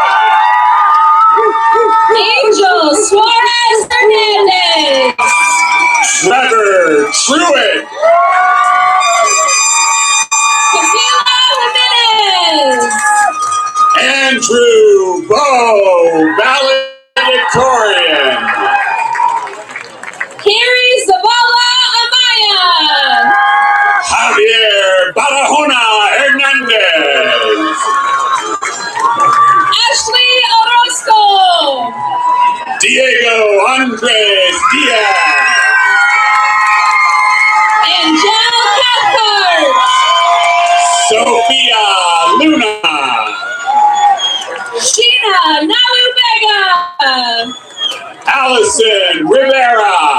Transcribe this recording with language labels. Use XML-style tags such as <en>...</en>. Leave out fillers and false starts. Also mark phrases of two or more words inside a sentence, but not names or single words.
<en>Angel Suarez Hernandez. Trevor Truitt. Camila Jimenez. Andrew Bowe, valedictorian. Carrie Zavala Amaya. Javier Barahona Hernandez. Ashley Orozco. Diego Andres Diaz. Angel Cathcart. Sophia Luna. Sheena Nalu Vega. Allison Rivera.</en>